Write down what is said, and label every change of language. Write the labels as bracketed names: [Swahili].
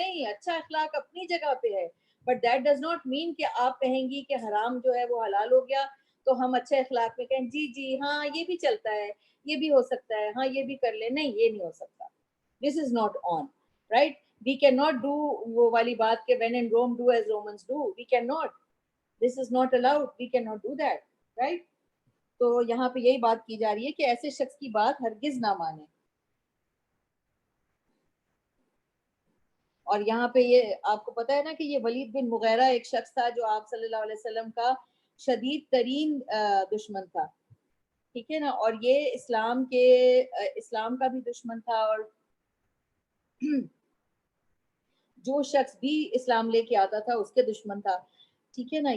[Urdu] نہیں, اچھا اخلاق اپنی جگہ پہ ہے, [English] but that does not mean [Urdu] کہ آپ کہیں گی کہ حرام جو ہے وہ حلال ہو گیا تو ہم اچھے اخلاق میں کہیں جی جی ہاں یہ بھی چلتا ہے, یہ بھی ہو سکتا ہے, ہاں یہ بھی کر لے. نہیں, یہ نہیں ہو سکتا. [English] This is not on, right? We cannot do [Urdu] وہ والی بات کہ [English] when in Rome do as Romans do. We cannot. This is not allowed. We cannot do that, right? [Urdu] تو یہاں پہ یہی بات کی جا رہی ہے کہ ایسے شخص کی بات ہرگز نہ مانے. اور یہاں پہ یہ آپ کو پتا ہے نا کہ یہ ولید بن مغیرہ ایک شخص تھا جو آپ صلی اللہ علیہ وسلم کا شدید ترین دشمن تھا, ٹھیک ہے نا, اور یہ اسلام کا بھی دشمن تھا, اور جو شخص بھی اسلام لے کے آتا تھا اس کے دشمن تھا, ٹھیک ہے نا.